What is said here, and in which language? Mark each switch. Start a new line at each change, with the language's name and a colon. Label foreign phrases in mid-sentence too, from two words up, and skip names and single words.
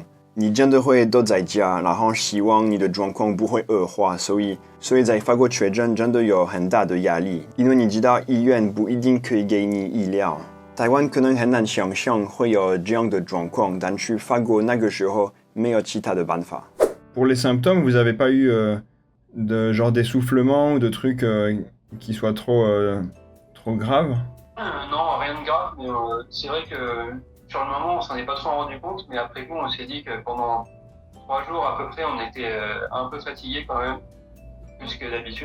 Chinese: 你真的会都在家，然后希望你的状况不会恶化，所以在法国确诊真的有很大的压力，因为你知道医院不一定可以给你医疗。台湾可能很难想象会有这样的状况，但是法国那个时候没有其他的办法。
French: Pour les symptômes, vous avez pas eu de genre d'essoufflement ou de trucs qui soient trop graves? Non, rien de grave, mais c'est vrai que sur le moment, on s'en est pas trop rendu compte, mais après coup, on s'est dit que pendant 3 jours à peu près, on était un peu fatigué quand même, plus que d'habitude.